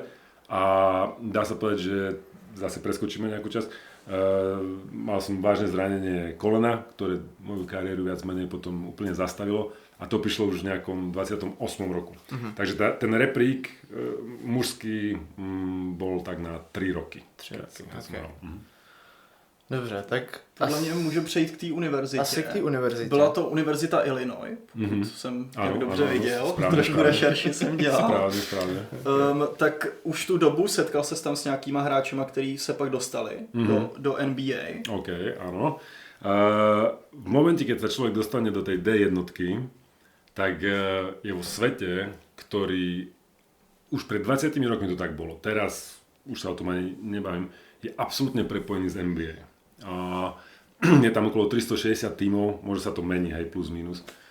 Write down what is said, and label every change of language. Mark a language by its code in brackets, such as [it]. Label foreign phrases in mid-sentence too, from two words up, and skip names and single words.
[sk] A dá sa povedať, že zase preskočíme nejakú časť. Mal som vážne zranenie kolena, ktoré moju kariéru viac menej potom úplne zastavilo a to prišlo už v nejakom 28. roku. Takže ten reprík mužský bol tak na 3 roky. [cs] 3 roky, okay. Dobře, tak... Podle mě můžu přejít k té univerzitě. Asi k té univerzitě. Byla to Univerzita Illinois, pokud jsem jak dobře viděl. Trošku rešerši jsem dělal. Správně. Tak už tu dobu setkal se tam s nějakýma hráčima, který se pak dostali do NBA. [sk] OK, áno. V momente, keď sa človek dostane do tej D jednotky, tak je vo svete, ktorý už pred 20 rokmi to tak bolo. Teraz už sa o tom ani nebavím. Je absolútne prepojený s NBA. Je tam okolo 360 tímov, môže sa to meniť, hej, plus minus.